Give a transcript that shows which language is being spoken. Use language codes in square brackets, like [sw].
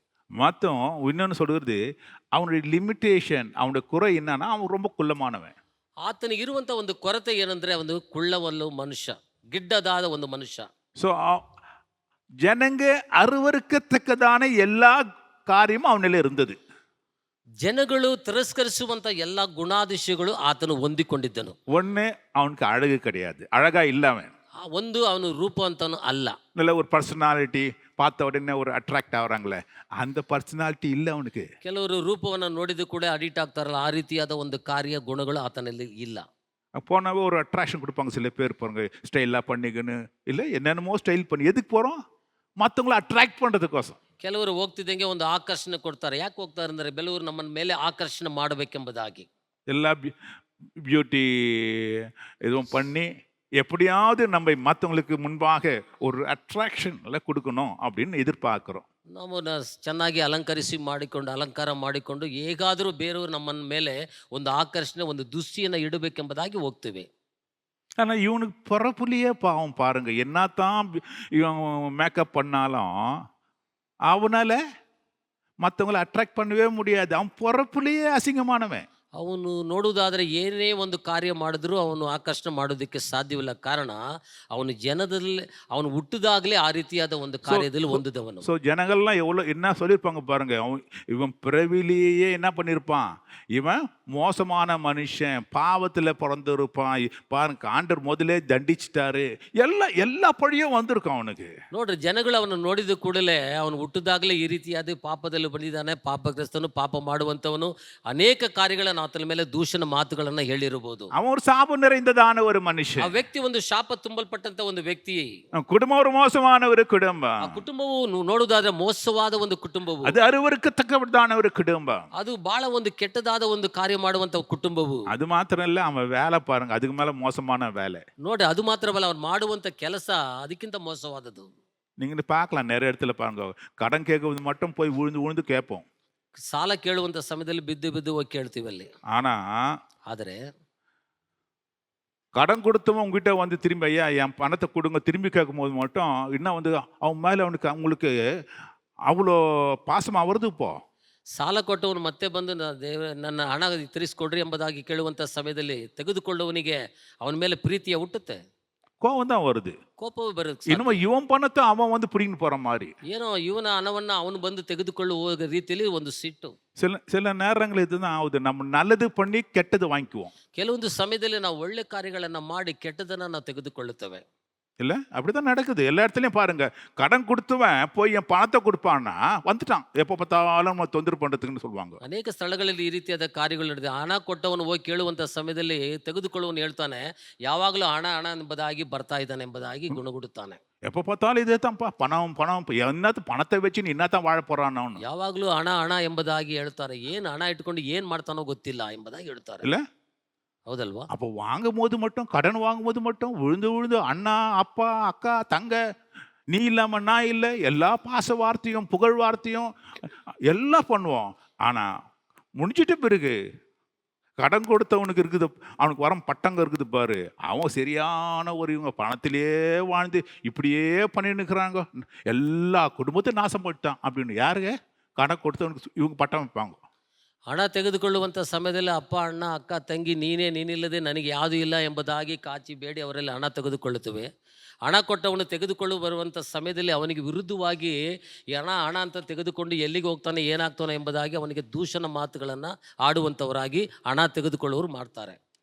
[ta] மொத்தம் இன்னொன்று சொல்கிறது, அவனுடைய லிமிட்டேஷன், அவனுடைய குறை என்னன்னா அவன் ரொம்ப குள்ளமானவன். [kn] ಆತನಿಗೆ ಇರುವಂತ ಒಂದು ಕೊರತೆ ಏನಂದ್ರೆ ಒಂದು ಕುಳ್ಳವಲ್ಲು ಮನುಷ್ಯ, ಗಿಡ್ಡದಾದ ಒಂದು ಮನುಷ್ಯ. [ta] ஸோ ஜனங்க அருவருக்கத்தக்கதான எல்லா காரியமும் அவனில் இருந்தது. [kn] ಜನಗಳು ತಿರಸ್ಕರಿಸುವಂತ ಎಲ್ಲ ಗುಣಾದಿಶಯಗಳು ಆತನು ಹೊಂದಿಕೊಂಡಿದ್ದನು. [ta] ஒன்று, அவனுக்கு அழகு கிடையாது, அழகா இல்லாமல். [kn] ಒಂದು, ಅವನು ರೂಪವಂತನು ಅಲ್ಲ. [ta] நல்ல ஒரு பர்சனாலிட்டி, பார்த்த உடனே ஒரு அட்ராக்ட் ஆகுறாங்களே, அந்த பர்சனாலிட்டி இல்லை அவனுக்கு. [kn] ಕೆಲವರು ರೂಪವನ್ನು ನೋಡಿದ ಕೂಡ ಅಡಿಕ್ಟ್ ಆಗ್ತಾರಲ್ಲ, ಆ ರೀತಿಯಾದ ಒಂದು ಕಾರ್ಯ ಗುಣಗಳು ಆತನಲ್ಲಿ ಇಲ್ಲ. [ta] போனாவே ஒரு அட்ராக்ஷன் கொடுப்பாங்க சில பேர், பாருங்க ஸ்டைலாக பண்ணிக்கன்னு இல்லை என்னென்னமோ ஸ்டைல் பண்ணி. எதுக்கு போகிறோம்? மற்றவங்கள அட்ராக்ட் பண்ணுறதுக்கோசம். [kn] ಕೆಲವರು ಹೋಗ್ತಿದ್ದಂಗೆ ಒಂದು ಆಕರ್ಷಣೆ ಕೊಡ್ತಾರೆ. ಯಾಕೆ ಹೋಗ್ತಾರೆ ಅಂದರೆ ಕೆಲವರು ನಮ್ಮ ಮೇಲೆ ಆಕರ್ಷಣೆ ಮಾಡಬೇಕೆಂಬುದಾಗಿ [ta] எல்லா பியூட்டி எதுவும் பண்ணி எப்படியாவது நம்ம மற்றவங்களுக்கு முன்பாக ஒரு அட்ராக்ஷன் கொடுக்கணும் அப்படின்னு எதிர்பார்க்குறோம். [kn] ನಾವು ಚೆನ್ನಾಗಿ ಅಲಂಕಾರ ಮಾಡಿಕೊಂಡು ಹೇಗಾದರೂ ಬೇರೆಯವರು ನಮ್ಮ ಮೇಲೆ ಒಂದು ಆಕರ್ಷಣೆ, ಒಂದು ದೃಷ್ಟಿಯನ್ನು ಇಡಬೇಕೆಂಬುದಾಗಿ ಹೋಗ್ತೇವೆ. [ta] ஆனால் இவனுக்கு பிறப்புலையே பாவம் பாருங்க, என்னத்தான் இவன் மேக்கப் பண்ணாலும் அவனால மற்றவங்களை அட்ராக்ட் பண்ணவே முடியாது. அவன் பிறப்புலையே அசிங்கமானவன். [kn] ಅವನು ನೋಡುವುದಾದರೆ ಏನೇ ಒಂದು ಕಾರ್ಯ ಮಾಡಿದ್ರೂ ಅವನು ಆಕರ್ಷಣೆ ಮಾಡೋದಕ್ಕೆ ಸಾಧ್ಯವಿಲ್ಲ. ಕಾರಣ ಅವನು ಜನದಲ್ಲಿ, ಅವನು ಹುಟ್ಟಿದಾಗಲೇ ಆ ರೀತಿಯಾದ ಒಂದು ಕಾರ್ಯದಲ್ಲಿ ಹೊಂದಿದವನು. [ta] ஸோ ஜனங்கள்லாம் எவ்வளோ என்ன சொல்லியிருப்பாங்க பாருங்க, இவன் பிறவிலேயே என்ன பண்ணியிருப்பான், இவன் மோசமான மனுஷன், பாவத்தில் பிறந்திருப்பான், பாருங்க ஆண்டவர் முதலே தண்டிச்சிட்டாரு, எல்லா பழியும் வந்திருக்கும் அவனுக்கு. [kn] ನೋಡ್ರಿ, ಜನಗಳು ಅವನು ನೋಡಿದ ಕೂಡಲೇ ಅವನು ಹುಟ್ಟಿದಾಗಲೇ ಈ ರೀತಿಯಾದ ಪಾಪದಲ್ಲಿ ಬಂದಿದ್ದಾನೆ, ಪಾಪಗ್ರಸ್ತನು, ಪಾಪ ಮಾಡುವಂಥವನು, ಅನೇಕ ಕಾರ್ಯಗಳ ಆತನ ಮೇಲೆ ದೂಷಣ ಮಾತುಗಳನ್ನ ಹೇಳಿರಬಹುದು. [ta] அவன் ஒரு சாபம் நிறைந்ததான ஒரு மனுஷன். [kn] ಆ ವ್ಯಕ್ತಿ ಒಂದು ಶಾಪ ತುಂಬಲ್ಪಟ್ಟಂತ ಒಂದು ವ್ಯಕ್ತಿ. [ta] குடும்பம் ஒரு மோசமான ஒரு குடும்பம். [kn] ಆ ಕುಟುಂಬವು ನೋಡುವುದಾದ್ರೆ ಮೋಸವಾದ ಒಂದು ಕುಟುಂಬವು. [ta] அது அருவருக்கத்தக்கதான ஒரு குடும்பம். [kn] ಅದು ಬಹಳ ಒಂದು ಕೆಟ್ಟದಾದ ಒಂದು ಕಾರ್ಯ ಮಾಡುವಂತ ಕುಟುಂಬವು. [ta] அது மாத்திரம் இல்ல, அவன் வேலை பாருங்க, அதுக்கு மேல மோசமான வேலை. [kn] ನೋಡಿ, ಅದು ಮಾತ್ರವಲ್ಲ, ಅವನು ಮಾಡುವಂತ ಕೆಲಸ ಅದಕ್ಕಿಂತ ಮೋಸವಾದದ್ದು. [ta] நீங்க பார்க்கலாம், நிறைய இடத்துல பாருங்க, கடன் கேட்கறது மட்டும் போய் விழுந்து கேட்போம். [kn] ಸಾಲ ಕೇಳುವಂತ ಸಮಯದಲ್ಲಿ ಬಿದ್ದು ಹೋಗಿ ಕೇಳ್ತೀವಿ ಅಲ್ಲಿ. ಆದರೆ [ta] கடன் கொடுத்தவன் உங்ககிட்ட வந்து திரும்பி, ஐயா என் பணத்தை கொடுங்க, திரும்பி கேட்கும் போது மட்டும் இன்னும் வந்து அவன் மேலே அவங்களுக்கு அவ்வளோ பாசமாக வருது. இப்போ [kn] ಸಾಲ ಕೊಟ್ಟವನು ಮತ್ತೆ ಬಂದು ನನ್ನ ಹಣ ತಿರಿಸ್ಕೊಡ್ರಿ ಎಂಬುದಾಗಿ ಕೇಳುವಂಥ ಸಮಯದಲ್ಲಿ ತೆಗೆದುಕೊಳ್ಳುವವನಿಗೆ ಅವನ ಮೇಲೆ ಪ್ರೀತಿಯ ಹುಟ್ಟುತ್ತೆ, [ta] கோவம் தான் வருது, [kn] ಕೋಪವೂ ಬರುತ್ತೆ. [ta] இன்னும் இவன் பணத்தை அவன் வந்து பிடிங்கிட்டு போற மாதிரி, [kn] ಏನೋ ಇವನ ಹಣವನ್ನ ಅವನು ಬಂದು ತೆಗೆದುಕೊಳ್ಳುವ ರೀತಿಯಲ್ಲಿ ಒಂದು ಸಿಟ್ಟು. [ta] சில நேரங்கள் இதுதான் ஆகுது, நம்ம நல்லது பண்ணி கெட்டது வாங்கிக்குவோம். [kn] ಕೆಲವೊಂದು ಸಮಯದಲ್ಲಿ ನಾವು ಒಳ್ಳೆ ಕಾರ್ಯಗಳನ್ನ ಮಾಡಿ ಕೆಟ್ಟದನ್ನ ನಾವು ತೆಗೆದುಕೊಳ್ಳುತ್ತೇವೆ. [ta] இல்லை, அப்படிதான் நடக்குது எல்லா இடத்துலையும் பாருங்க. கடன் கொடுத்தவன் போய் என் பணத்தை கொடுப்பான்னா வந்துட்டான், எப்போ பார்த்தாலும் தொந்தரவு பண்ணுறதுக்குன்னு சொல்லுவாங்க. [kn] ಅನೇಕ ಸ್ಥಳಗಳಲ್ಲಿ ಈ ರೀತಿಯಾದ ಕಾರ್ಯಗಳು ನಡೆದಿದೆ. ಹಣ ಕೊಟ್ಟವನು ಹೋಗಿ ಕೇಳುವಂಥ ಸಮಯದಲ್ಲಿ ತೆಗೆದುಕೊಳ್ಳುವನು ಹೇಳ್ತಾನೆ, ಯಾವಾಗಲೂ ಹಣ ಎಂಬುದಾಗಿ ಬರ್ತಾ ಇದ್ದಾನೆ ಎಂಬುದಾಗಿ ಗುಣಗುಡುತ್ತಾನೆ. [ta] எப்போ பார்த்தாலும் இதே தான்ப்பா, பணம் என்னத்து பணத்தை வச்சு நீ என்னத்தான் வாழ போறான்னு அவನು. [kn] ಯಾವಾಗಲೂ ಹಣ ಎಂಬುದಾಗಿ ಹೇಳ್ತಾರೆ. ಏನು ಹಣ ಇಟ್ಕೊಂಡು ಏನು ಮಾಡ್ತಾನೋ ಗೊತ್ತಿಲ್ಲ ಎಂಬುದಾಗಿ ಹೇಳ್ತಾರೆ. [ta] இல்லை, [kn] ಹೌದಲ್ವಾ? [ta] அப்போ வாங்கும் போது மட்டும், கடன் வாங்கும் போது மட்டும் விழுந்து அண்ணா, அப்பா, அக்கா, தங்க நீ இல்லாம நான் இல்லை, எல்லா பாச வார்த்தையும் புகழ் வார்த்தையும் எல்லாம் பண்ணுவோம். ஆனா முடிஞ்சிட்ட பிறகு கடன் கொடுத்தவனுக்கு இருக்குது, அவனுக்கு வரம் பட்டங்க இருக்குது பாரு, அவன் சரியான ஒரு இவங்க பணத்திலேயே வாழ்ந்து இப்படியே பண்ணிட்டு இருக்கிறாங்க, எல்லா குடும்பத்தையும் நாசம் பண்ணிட்டான் அப்படின்னு. யாருங்க? கடன் கொடுத்தவனுக்கு இவங்க பட்டம் வைப்பாங்க. [kn] ಹಣ ತೆಗೆದುಕೊಳ್ಳುವಂಥ ಸಮಯದಲ್ಲಿ ಅಪ್ಪ ಅಣ್ಣ ಅಕ್ಕ ತಂಗಿ ನೀನಿಲ್ಲದೆ ನನಗೆ ಯಾವುದೂ ಇಲ್ಲ ಎಂಬುದಾಗಿ ಕಾಚಿ ಬೇಡಿ ಅವರಲ್ಲಿ ಹಣ ತೆಗೆದುಕೊಳ್ಳುತ್ತವೆ. ಹಣ ಕೊಟ್ಟವನು ತೆಗೆದುಕೊಳ್ಳು ಬರುವಂಥ ಸಮಯದಲ್ಲಿ ಅವನಿಗೆ ವಿರುದ್ಧವಾಗಿ ಈ ಹಣ ಅಂತ ತೆಗೆದುಕೊಂಡು ಎಲ್ಲಿಗೆ ಹೋಗ್ತಾನೆ ಏನಾಗ್ತಾನೆ ಎಂಬುದಾಗಿ ಅವನಿಗೆ ದೂಷಣ ಮಾತುಗಳನ್ನು ಆಡುವಂಥವರಾಗಿ ಹಣ ತೆಗೆದುಕೊಳ್ಳುವವರು ಮಾಡ್ತಾರೆ.